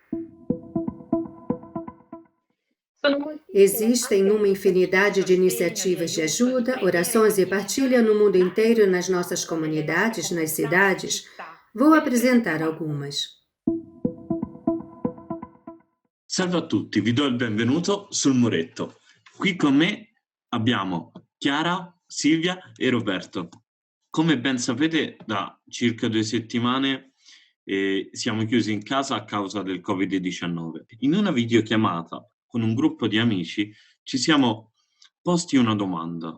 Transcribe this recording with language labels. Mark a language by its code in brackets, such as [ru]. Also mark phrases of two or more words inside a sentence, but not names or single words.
[pt] Existem uma infinidade de iniciativas de ajuda, orações e partilha no mundo inteiro, nas nossas comunidades, nas cidades. Vou apresentar algumas. [it] Salve a tutti, vi do il benvenuto sul muretto. Qui con me abbiamo Chiara, Silvia e Roberto. Come ben sapete, da circa 2 settimane siamo chiusi in casa a causa del Covid-19. In una videochiamata con un gruppo di amici ci siamo posti una domanda.